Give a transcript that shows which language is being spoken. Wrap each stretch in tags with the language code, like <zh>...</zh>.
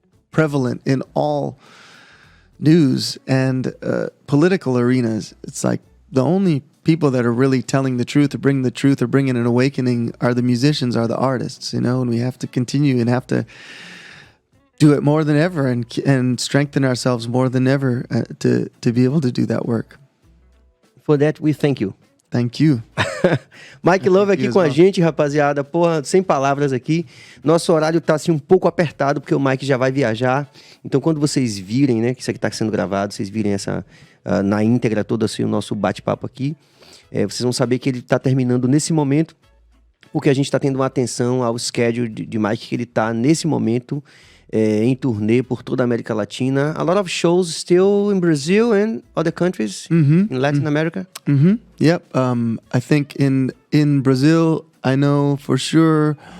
<en>prevalent in all news and political arenas, it's like the only people that are really telling the truth or bringing an awakening are the musicians, are the artists, and we have to continue and have to do it more than ever and strengthen ourselves more than ever to be able to do that work. For that, we thank you. Thank you.</en> <pt>Mike Love aqui com a gente, rapaziada. Porra, sem palavras aqui. Nosso horário tá assim um pouco apertado, porque o Mike já vai viajar. Então, quando vocês virem, né, que isso aqui tá sendo gravado, vocês virem essa na íntegra toda, assim, o nosso bate-papo aqui, vocês vão saber que ele tá terminando nesse momento, porque a gente tá tendo uma atenção ao schedule de Mike, que ele tá nesse momento em turnê por toda a América Latina.</pt> <en>A lot of shows still in Brazil and other countries in Latin America. Yep. I think in Brazil, I know for sure</en>